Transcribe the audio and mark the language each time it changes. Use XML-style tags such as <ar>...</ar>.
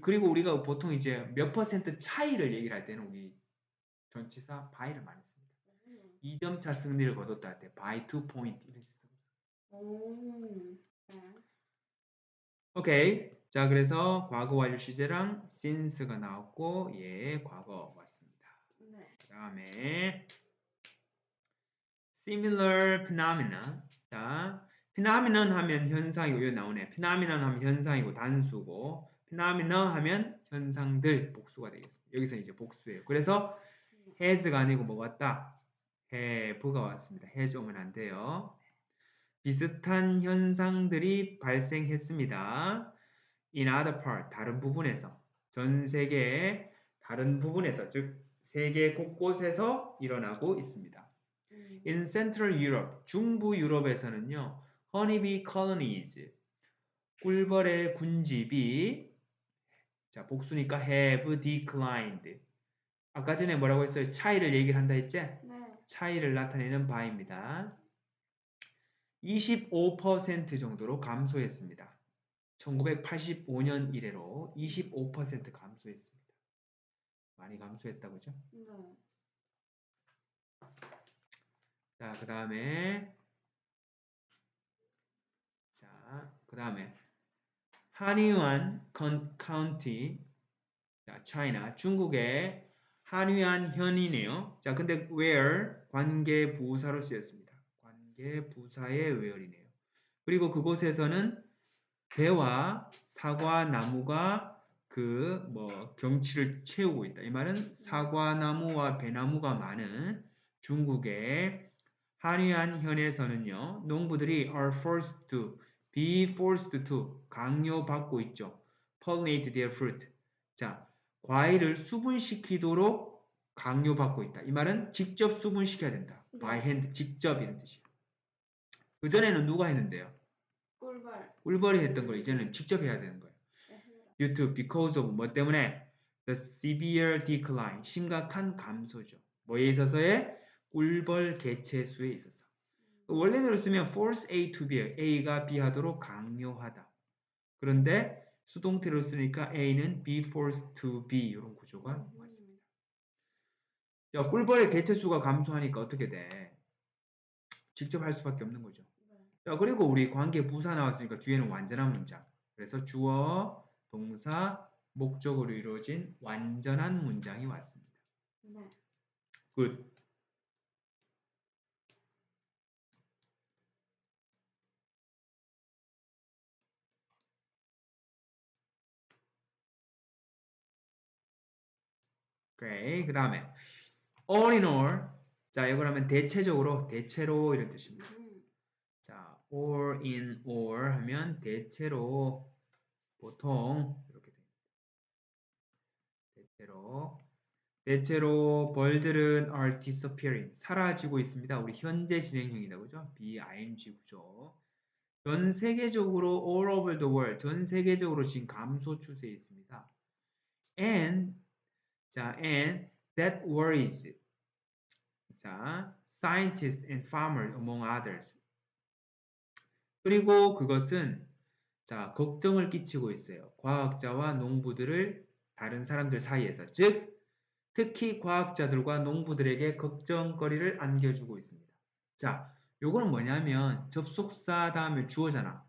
<ko>그리고 우리가 보통 이제 몇 퍼센트 차이를 얘기를 할 때는 우리 전치사 by를 많이 씁니다. 2점 차 승리를 거뒀다 할 때</ko> <en>by 2 point</en> <ko>이렇게 씁니다. 오. 네. 오케이. 자, 그래서 과거 완료 시제랑 since가 나왔고 예, 과거 왔습니다. 네.</ko> <en>그다음에 similar phenomena.</en> <ko>자, phenomenon 하면 현상이고 여기 나오네. phenomenon 하면 현상이고 단수고 phenomena 하면 현상들 복수가 되겠습니다. 여기서 이제 복수예요. 그래서 has가 아니고 뭐가 왔다? have가 왔습니다. has 오면 안 돼요. 비슷한 현상들이 발생했습니다.</ko> <en>In other part,</en> <ko>다른 부분에서, 전 세계의 다른 부분에서, 즉 세계 곳곳에서 일어나고 있습니다.</ko> <en>In Central Europe,</en> <ko>중부 유럽에서는요,</ko> <en>honeybee colonies,</en> <ko>꿀벌의 군집이, 자 복수니까</ko> <en>have declined.</en> <ko>아까 전에 뭐라고 했어요? 차이를 얘기를 한다 했지? 네. 차이를 나타내는 바입니다. 25% 정도로 감소했습니다. 1985년 이래로 25% 감소했습니다. 많이 감소했다 그죠? 네. 자, 그다음에 자, 그다음에 한유안 카운티 자, 차이나 중국의 한유안 현이네요. 자, 근데 where 관계 부사로 쓰였습니다. 관계 부사의 where이네요. 그리고 그곳에서는 배와 사과 나무가 그 뭐 경치를 채우고 있다. 이 말은 사과 나무와 배나무가 많은 중국의 한위안 현에서는요.</ko> <en>농부들이 are forced to be forced to</en> <ko>강요받고 있죠.</ko> <en>pollinate their fruit.</en> <ko>자, 과일을 수분시키도록 강요받고 있다. 이 말은 직접 수분시켜야 된다.</ko> <en>by hand</en> <ko>직접 이런 뜻이에요. 그 전에는 누가 했는데요? 꿀벌. 꿀벌이 했던 걸 이제는 직접 해야 되는 거예요.</ko> <en>Due to, because of</en> <ko>뭐 때문에</ko> <en>the severe decline</en> <ko>심각한 감소죠. 뭐에 있어서의 꿀벌 개체 수에 있어서. 원래대로 쓰면 force A to B A가 B 하도록 강요하다. 그런데 수동태로 쓰니까 A는 be forced to be 이런 구조가 왔습니다. 자, 꿀벌의 개체 수가 감소하니까 어떻게 돼? 직접 할 수밖에 없는 거죠. 자, 그리고 우리 관계 부사 나왔으니까 뒤에는 완전한 문장. 그래서 주어, 동사, 목적으로 이루어진 완전한 문장이 왔습니다. 네. 굿. 오케이. 그 다음에</ko> <en>all in all.</en> <ko>자, 이걸 하면 대체적으로, 대체로 이런 뜻입니다. 자,</ko> <en>all in all</en> <ko>하면 대체로, 보통 이렇게 됩니다. 대체로 벌들은</ko> <en>are disappearing.</en> <ko>사라지고 있습니다. 우리 현재 진행형이다. 그죠? BING 구조.</ko> <en>전 세계적으로 all over the world.</en> <ko>전 세계적으로 지금 감소 추세에 있습니다.</ko> <en>And that worries. 자, scientists and farmers among others.</en> <ko>그리고 그것은 자, 걱정을 끼치고 있어요. 과학자와 농부들을 다른 사람들 사이에서. 즉, 특히 과학자들과 농부들에게 걱정거리를 안겨주고 있습니다. 자, 요거는 뭐냐면 접속사 다음에 주어잖아.</ko>